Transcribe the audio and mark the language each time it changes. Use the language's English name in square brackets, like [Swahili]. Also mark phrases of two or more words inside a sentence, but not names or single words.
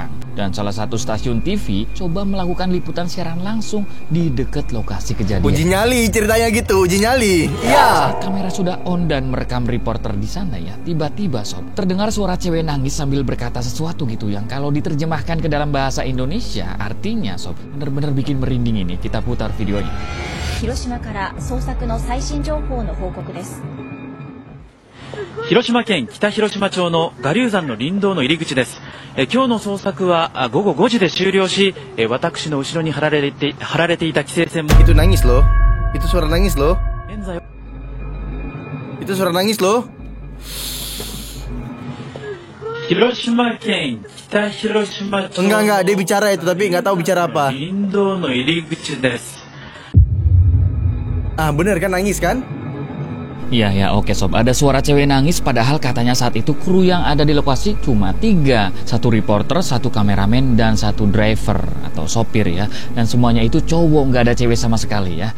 [Indonesian] Dan salah satu stasiun TV coba melakukan liputan siaran langsung di dekat lokasi kejadian. Uji nyali ceritanya gitu, uji nyali. Iya. Saat kamera sudah on dan merekam reporter di sana ya, tiba-tiba Sob terdengar suara cewek nangis sambil berkata sesuatu gitu yang kalau diterjemahkan ke dalam bahasa Indonesia artinya Sob bener-bener bikin merinding ini. Kita putar videonya. [Japanese] Hiroshima から捜索の最新情報の報告です。広島県北広島町の我流山の林道の入り口です。今日の捜索は午後5時で終了し、私の後ろに張られていた規制線も [Indonesian] Itu nangis loh. Itu suara nangis loh. [Japanese] 現在 [Indonesian] Itu suara nangis loh. [Japanese] 広島県北広島町 [Indonesian] Enggak, dia bicara itu tapi nggak tahu bicara apa. [Japanese] 林道の入り口です。 [Indonesian] Bener kan nangis kan? Iya, oke Sob. Ada suara cewek nangis padahal katanya saat itu kru yang ada di lokasi cuma 3. 1 reporter, 1 kameramen, dan 1 driver atau sopir ya. Dan semuanya itu cowok, nggak ada cewek sama sekali ya.